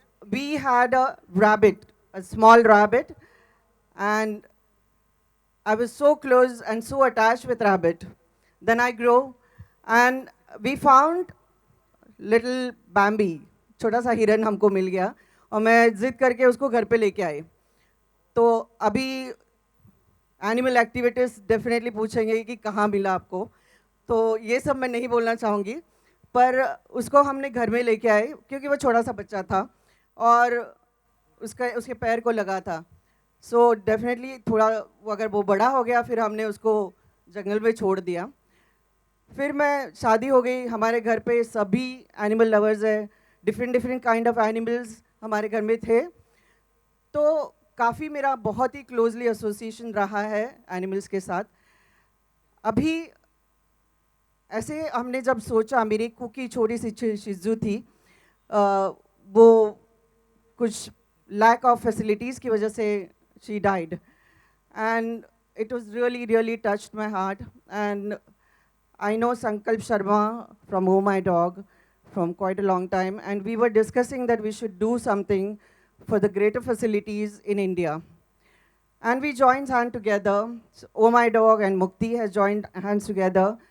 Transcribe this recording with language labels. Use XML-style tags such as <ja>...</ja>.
<en>We had a rabbit, a small rabbit, and I was so close and so attached with rabbit. Then I grew, and we found little Bambi,</en> <hi>छोटा सा हिरन हमको मिल गया और मैं जिद करके उसको घर पे लेके आई. तो अभी एनिमल एक्टिविटीज़ डेफिनेटली पूछेंगे कि कहाँ मिला आपको, तो ये सब मैं नहीं बोलना चाहूँगी, पर उसको हमने घर में लेके आए क्योंकि वो छोटा सा बच्चा था और उसके पैर को लगा था. सो डेफिनेटली थोड़ा अगर वो बड़ा हो गया फिर हमने उसको जंगल में छोड़ दिया. फिर मैं शादी हो गई, हमारे घर पे सभी एनिमल लवर्स है, डिफरेंट काइंड ऑफ एनिमल्स हमारे घर में थे. तो काफ़ी मेरा बहुत ही क्लोजली एसोसिएशन रहा है एनिमल्स के साथ. अभी ऐसे हमने जब सोचा, मेरी कुकी छोटी सी शिजू थी, वो कुछ लैक ऑफ फैसिलिटीज़ की वजह से</hi> <en>She died, and it was really touched my heart. And I know Sankalp Sharma from Oh My Dog from quite a long time, and we were discussing that we should do something for the greater facilities in India. And we joined hands together. So Oh My Dog and Mukti has joined hands together.</en>